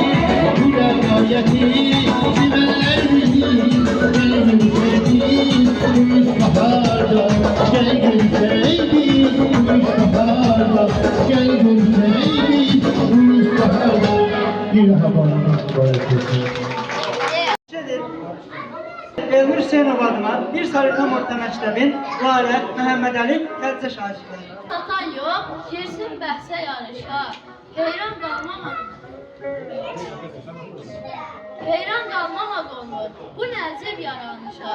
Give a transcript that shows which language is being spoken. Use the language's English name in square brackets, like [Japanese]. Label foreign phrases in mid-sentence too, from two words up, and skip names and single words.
[Turkish] Bu revayeti sevenler bilir, gel gül sevdiğim gümüş baharlar. Gel gül sevdiğim gümüş baharlar. Gel gül sevdiğim gümüş baharlar. Bir daha bana [Azerbaijani] Elnur Hüseynov adıma bir sarı tam orta məktəbin Lalə, Məhəmmədəli, Xədicə şagirdləri. Satan yox, girsin bəhsə yarışa. Heyran qalmamaq olmur, bu nəcib yaranışa.